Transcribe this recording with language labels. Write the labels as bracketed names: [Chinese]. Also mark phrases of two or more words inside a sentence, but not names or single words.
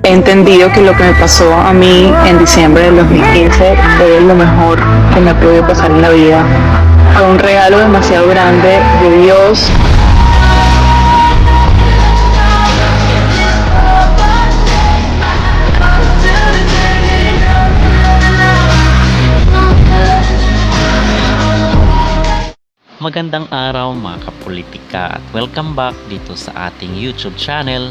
[Spanish] He entendido que lo que me pasó a mí en diciembre del 2015 fue lo mejor que me pudo pasar en la vida. Fue un regalo demasiado grande de Dios. [Filipino] Magandang araw mga kapolitika at [English] welcome back [Filipino] dito sa ating [English] YouTube channel.